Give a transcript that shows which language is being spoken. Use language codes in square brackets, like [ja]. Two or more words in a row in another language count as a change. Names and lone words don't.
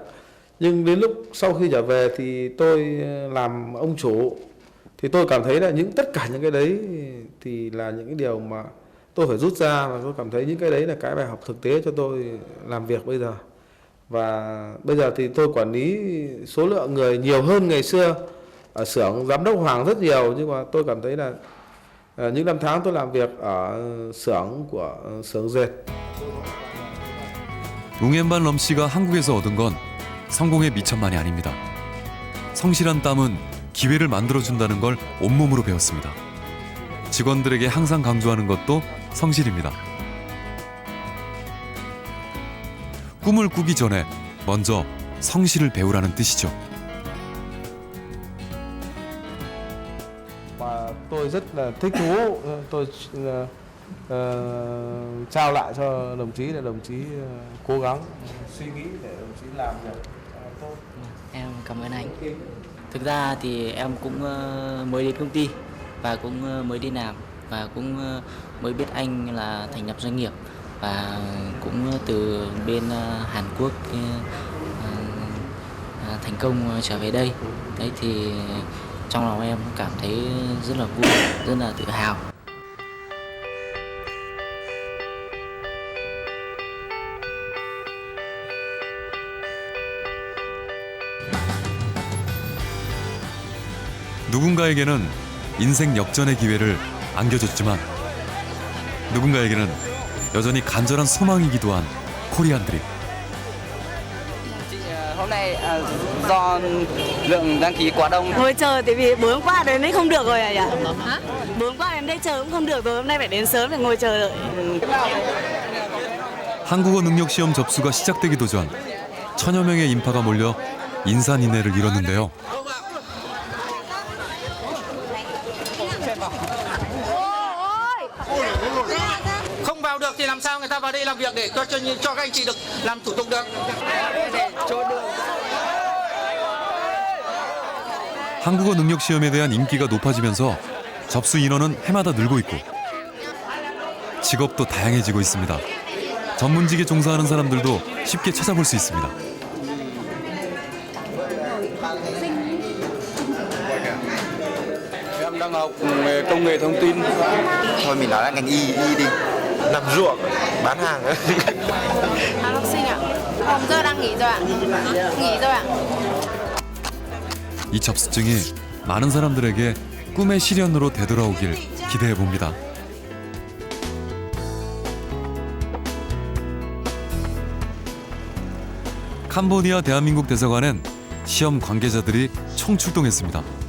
[vi] Nhưng đến lúc sau khi trở về thì tôi làm ông chủ thì tôi cảm thấy là tất cả những cái đấy thì là những cái điều mà tôi phải rút ra, và tôi cảm thấy những cái đấy là cái bài học thực tế cho tôi làm việc bây giờ. Và bây giờ thì tôi quản lý số lượng người nhiều hơn ngày xưa. Ở xưởng giám đốc Hoàng rất nhiều, nhưng mà tôi cảm thấy là những năm tháng tôi làm việc ở xưởng dệt. [ko] 웅엔반 럼씨가 한국에서 얻은 건 성공의 미천만이 아닙니다. 성실한 땀은 기회를 만들어준다는 걸 온몸으로 배웠습니다. 직원들에게 항상 강조하는 것도 성실입니다. 꿈을 꾸기 전에 먼저 성실을 배우라는 뜻이죠. [vi] Và tôi rất là thích thú, tôi trao lại cho đồng chí để đồng chí cố gắng suy nghĩ để đồng chí làm việc tốt. Em cảm ơn anh. Thực ra thì em cũng mới đến công ty và cũng mới đi làm và cũng mới biết anh là thành lập doanh nghiệp, và cũng từ bên Hàn Quốc thành công trở về đây. Đấy thì trong lòng em cảm thấy rất là vui, rất là tự hào. [ko] 누군가에게는 인생 역전의 기회를 안겨줬지만 누군가에게는 여전히 간절한 소망이기도 한 코리안 드림. [vi] Hôm nay do lượng đăng ký quá đông. Ngồi chờ tại vì 4 hôm qua đến đây không được rồi à nhỉ? Hả? 4 hôm qua đến đây chờ cũng không được rồi, hôm nay phải đến sớm để ngồi chờ đợi. [ko] 한국어 능력 시험 접수가 시작되기도 전 천여 명의 인파가 몰려 인산인해를 이뤘는데요. [vi] Không vào được thì làm sao người ta vào đây làm việc để cho các anh chị được làm thủ tục được. [ko] 한국어 능력 시험에 대한 인기가 높아지면서 접수 인원은 해마다 늘고 있고 직업도 다양해지고 있습니다. 전문직에 종사하는 사람들도 쉽게 찾아볼 수 있습니다. [vi] Em đang học công nghệ thông tin. Thôi mình nói là ngành y đi. Làm ruộng, bán hàng. Học sinh ạ. Hôm giờ đang nghỉ rồi ạ. Nghỉ rồi ạ. [ko] 이 접수증이 많은 사람들에게 꿈의 실현으로 되돌아오길 기대해 봅니다. 캄보디아 대한민국 대사관엔 시험 관계자들이 총출동했습니다.